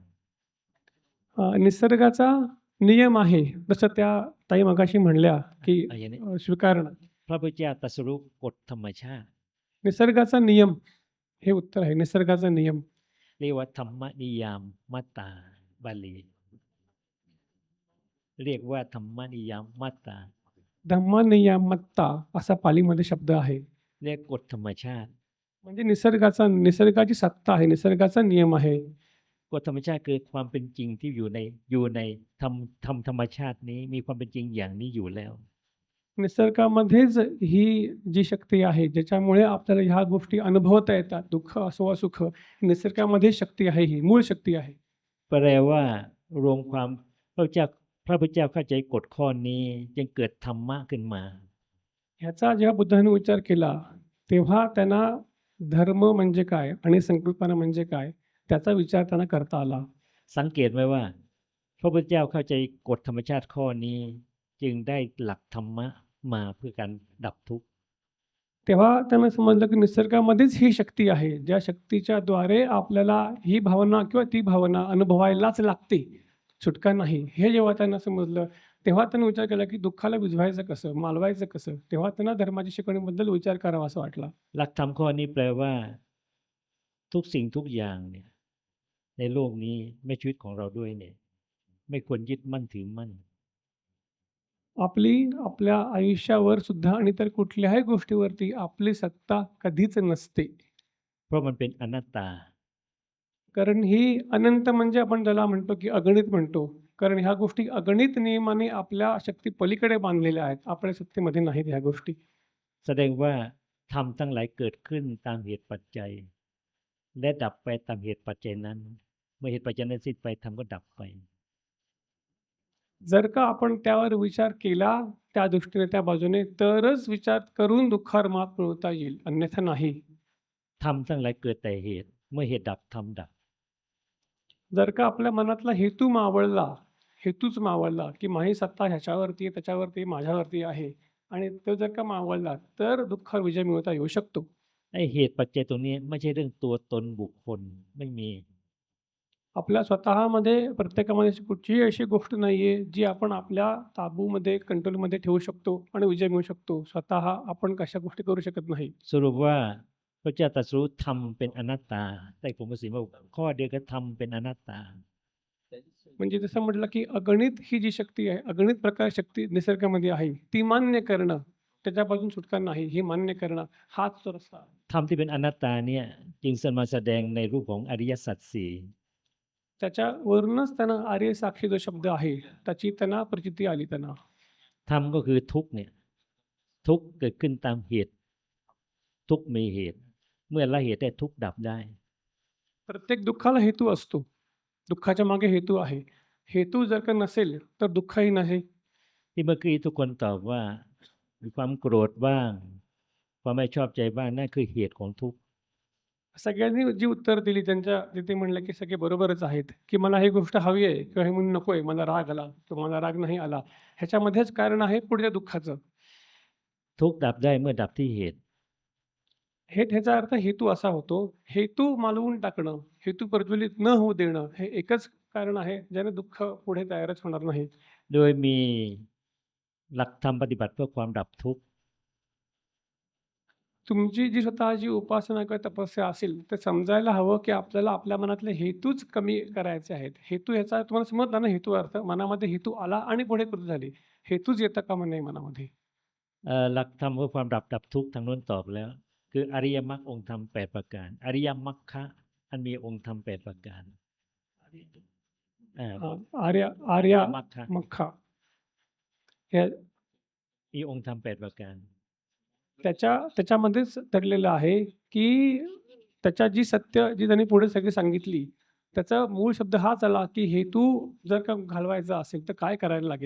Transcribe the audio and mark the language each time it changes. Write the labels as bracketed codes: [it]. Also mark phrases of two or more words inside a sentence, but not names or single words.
[mr] निसर्गाचा नियम आहे जसं त्या ताई मगाशी म्हणल्या की [th] อย่างนี้ [mr] स्वीकारणं [th] พระพุทธเจ้าตรัสรู้กฎธรรมชาติ [mr] निसर्गाचा नियम हे उत्तर आहे. निसर्गाचा नियम [th] เรียกว่าธรรมนิยามมัตตาบาลีเรียกว่าธรรมนิยามมัตตา [mr] धम्मनियमत्ता असा पालीमध्ये शब्द आहे. [th] เรียกกฎธรรมชาติ [mr] म्हणजे निसर्गाची सत्ता आहे, निसर्गाचा नियम आहे. [th] กฎธรรมชาติคือความเป็นจริงที่อยู่ในธรรมชาตินี้มีความเป็นจริงอย่างนี้อยู่แล้ว [mr] निसर्गामध्येच ही जी शक्ती आहे ज्याच्यामुळे आपल्याला ह्या गोष्टी अनुभवता येतात. दुःख असो वा सुख, निसर्गामध्ये शक्ती आहे, ही मूळ शक्ती आहे. [th] แปลว่ารวมความพระพุทธเจ้าเข้าใจกฎข้อนี้จึงเกิดธรรมะขึ้นมา [mr] ह्याचा जेव्हा बुद्धाने विचार केला तेव्हा त्यांना धर्म म्हणजे काय आणि संकल्पना म्हणजे काय त्याचा विचार त्यांना करता आला. [th] สังเกตไหมว่าพระพุทธเจ้าเข้าใจกฎธรรมชาติข้อนี้จึงได้หลักธรรมะมาเพื่อการดับทุกข์ [mr] तेव्हा त्यांना समजलं की निसर्गामध्येच ही शक्ती आहे ज्या शक्तीच्या द्वारे आपल्याला ही भावना किंवा ती भावना अनुभवायलाच लागते, सुटका नाही. हे जेव्हा त्यांना समजलं तेव्हा त्यांनी विचार केला की दुःखाला विझवायचं कसं, मालवायचं कसं. तेव्हा त्यांना धर्माच्या शिकवणीबद्दल विचार करावा असं वाटला. [th] หลักธรรมข้อนี้แปลว่าทุกสิ่งทุกอย่างเนี่ยในโลกนี้ไม่ชีวิตของเราด้วยเนี่ยไม่ควรยึดมั่นถือมั่น [mr] आपल्या आयुष्यावर सुद्धा आणि इतर कुठल्याही गोष्टीवरती आपली सत्ता कधीच नसते. [th] เพราะมันเป็นอนัตตา [mr] कारण ही अनंत म्हणजे आपण ज्याला म्हणतो की अगणित म्हणतो. कारण ह्या गोष्टी अगणित नियमाने आपल्या शक्ती पलीकडे बांधलेल्या आहेत. आपल्या शक्तीमध्ये नाहीत ह्या गोष्टी. [th] แสดงว่าธรรมทั้งหลายเกิดขึ้นตามเหตุปัจจัย และดับไปตามเหตุปัจจัยนั้น เมื่อเหตุปัจจัยนั้นสิ้นไปธรรมก็ดับไป [mr] जर का आपण त्यावर विचार केला त्या दृष्टीने त्या बाजूने तरच विचार करून दुःखावर मात मिळवता येईल, अन्यथा नाही. [th] ธรรมทั้งหลายเกิดแต่เหตุ เมื่อเหตุดับธรรมดับ [mr] जर का आपल्या मनातला हेतूच मावळला की माझी सत्ता ह्याच्यावरती आहे, त्याच्यावरती, माझ्यावरती आहे आणि तो जर का मावळला तर दुःखावर विजय मिळवता येऊ शकतो. [th] ไอ้เหตุปัจจัยตรงนี้ไม่ใช่เรื่องตัวตนบุคคลไม่มี [mr] आपल्या स्वतःमध्ये प्रत्येकामध्ये अशी कुठचीही अशी गोष्ट नाहीये जी आपण आपल्या काबूमध्ये, कंट्रोलमध्ये ठेवू शकतो आणि विजय मिळवू शकतो. स्वतः आपण कशा गोष्टी करू शकत नाही. [th] สรุปว่าพระเจ้าตรัสรู้ธรรมเป็นอนัตตาแต่ผมก็สิว่าข้อเดียวก็ธรรมเป็นอนัตตา [mr] म्हणजे जसं म्हटलं की अगणित ही जी शक्ती आहे, अगणित प्रकार शक्ती निसर्गामध्ये आहे, ती मान्य करणं, त्याच्यापासून सुटका नाही, हे मान्य करणं हाच तो रस्ता. [th] ธรรมที่เป็นอนัตตาเนี่ยจึงมาแสดงในรูปของอริยสัจสี่ [mr] त्याच्यावरूनच त्यांना आर्य साक्षी जो शब्द आहे त्याची त्यांना प्रचिती आली त्यांना. [th] ธรรมก็คือทุกข์เนี่ยทุกข์เกิดขึ้นตามเหตุ ทุกข์มีเหตุ เมื่อละเหตุได้ทุกข์ดับได้ [mr] प्रत्येक दुःखाला हेतू असतो. दुःखाच्या मागे हेतू आहे. हेतू जर का नसेल तर दुःखही नाही. [th] ที่เมื่อกี้ทุกคนตอบว่ามีความโกรธบ้าง ความไม่ชอบใจบ้างนั่นคือเหตุของทุกข์ [mr] सगळ्यांनी जी उत्तर दिली त्यांच्या तिथे म्हणलं की सगळे बरोबरच आहेत की मला ही गोष्ट हवी आहे किंवा हे म्हणून नको आहे, मला राग आला किंवा मला राग नाही आला, ह्याच्यामध्येच कारण आहे पुढच्या दुःखाचं. [th] ทุกข์ดับได้เมื่อดับที่เหตุ [mr] ह्याचा अर्थ हेतू असा होतो, हेतू मालवून टाकणं, हेतू प्रज्वलित न होऊ देणं, हे एकच कारण आहे, ज्याने दुःख पुढे तयारच होणार नाही. [th] โดยมีหลักธรรมปฏิบัติเพื่อความดับทุกข์ [mr] तुमची जी स्वतःची उपासना किंवा तपस्या असेल, तर समजायला हवं, की आपल्याला आपल्या मनातले हेतूच कमी करायचे आहेत. हेतू ह्याचा तुम्हाला समजला ना हेतू अर्थ? मनामध्ये हेतू आला आणि पुढे कृती झाली. हेतूच येता कामा नये मनामध्ये. [th] หลักธรรมเพื่อความดับทุกข์ทางโน้นตอบแล้ว คืออริยมรรคองค์ธรรม8ประการอริยมรรคะอันมีองค์ธรรม8ประการอ่า [mr] आर्य [th] อริ [mr] आर्य [th] ยมรรคะ [mr] मख्खा हे [th] มีองค์ธรรม8ประการ [mr] त्याच्यामध्येच दडलेलं आहे, की त्याच्या जी सत्य जी त्यांनी पुढे सगळी सांगितली, त्याचा मूळ शब्द हाच आला, की हेतू जर का घालवायचा असेल, तर काय करायला लागेल?